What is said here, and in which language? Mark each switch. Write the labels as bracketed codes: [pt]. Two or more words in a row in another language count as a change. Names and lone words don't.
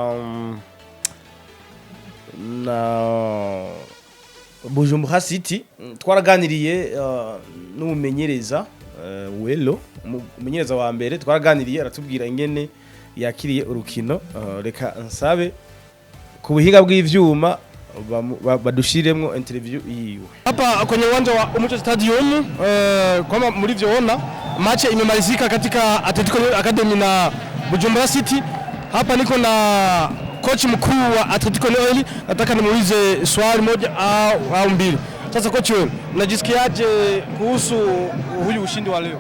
[rn] na Bujumbura City twaraganiriye n'umumenyereza Welo umumenyereza wa mbere twaraganiriye aratubwira ingene yakiriye urukino reka nsabe ku buhinga bw'ivyuma badushiremwo interview yiwe [sw] hapa kwenye uwanja wa Umuco Stadium. Kama mlivyoona match imemalizika katika Atletico Academy na Bujumbura City. Hapa niko na coach mkuu wa Atletico Oil, nataka nimuulize swali moja au mbili. Sasa coach wewe unajisikiaje kuhusu huyu ushindi wa leo?